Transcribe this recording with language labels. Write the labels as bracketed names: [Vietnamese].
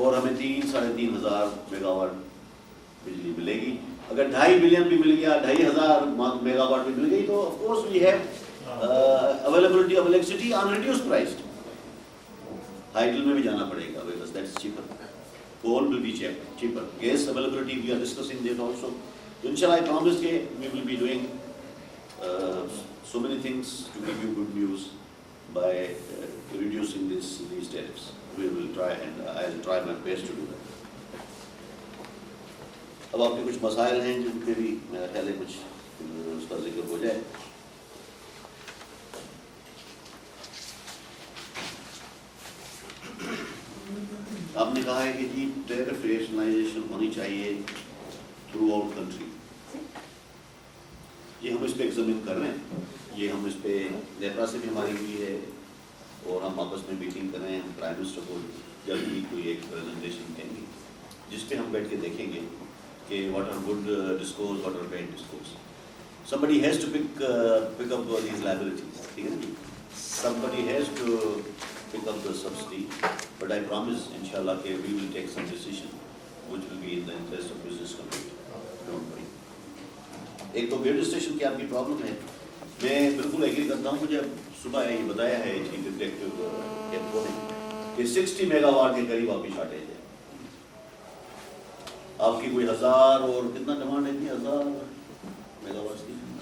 [Urdu] اور ہمیں 3-3.5 ہزار میگا واٹ بجلی ملے گی. اگر 2.5 بلین بھی مل گیا، 2.5 میگا واٹ بھی مل گئی تو [English] Of course we have availability of electricity on reduce price. [Urdu] Hydel میں بھی جانا پڑے گا [English] Because that is cheaper. Coal will be cheaper. Gas availability we are discussing that also. انشاءاللہ I promise کہ we will be doing so many things to give you good news by reducing these tariffs. We will try and I'll try my best to do that. [Urdu] اب آپ کے کچھ مسائل ہیں جن پہ بھی میرا خیال ہے کچھ اس کا ذکر ہو جائے. آپ نے کہا ہے کہ جی ٹیرف ریشنلائزیشن ہونی چاہیے تھرو آؤٹ کنٹری. یہ ہم اس پہ ایگزامن کر رہے ہیں. یہ ہم اس پہ نیپرا سے بھی ہماری ہوئی ہے اور ہم آپس میں میٹنگ کر رہے ہیں. ہم پرائم منسٹر کو جلد ہی کوئی ایک پریزنٹیشن دیں گے جس پہ ہم بیٹھ کے دیکھیں گے کہ [English] What are good discourse, what are bad discourse. somebody has to pick up these liabilities. [Urdu] ٹھیک ہے نا. [English] somebody has to pick up the subsidy. but I promise inshallah کہ we will take some decision which will be in the interest of business community. Don't worry. [Urdu] ایک تو video station کی آپ کی problem ہے. میں بالکل ایگری کرتا ہوں. مجھے صبح یہ بتایا ہے چیف ایگزیکٹو نے کہ 60 میگا واٹ کے قریب آپ کی شارٹیج ہے. آپ کی کوئی 1000 اور کتنا ڈیمانڈ ہے؟ 1000 میگا واٹ کی.